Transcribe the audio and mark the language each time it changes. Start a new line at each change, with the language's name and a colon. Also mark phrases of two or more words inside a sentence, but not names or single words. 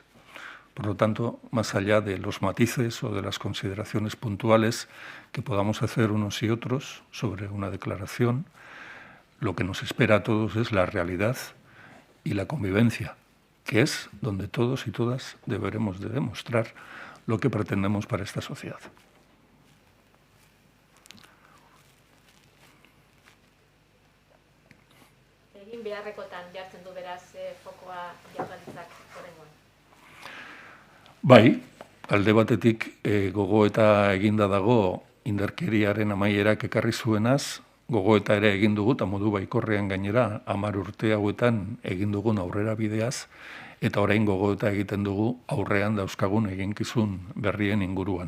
Spanish: Por lo tanto, más allá de los matices o de las consideraciones puntuales que podamos hacer unos y otros sobre una declaración, lo que nos espera a todos es la realidad y la convivencia, que es donde todos y todas deberemos de demostrar lo que pretendemos para esta sociedad.
Basque: Egin beharrekotan jartzen du beraz fokoa Jaurlaritzak oraingoan. Bai, alde batetik gogoeta eginda dago indarkeriaren amaierak ekarri zuenaz, gogoeta ere egin dugu eta modu baikorrean gainera 10 urte hauetan egin dugun aurrera bideaz, eta orain gogoeta egiten dugu aurrean dauzkagun eginkizun berrien inguruan.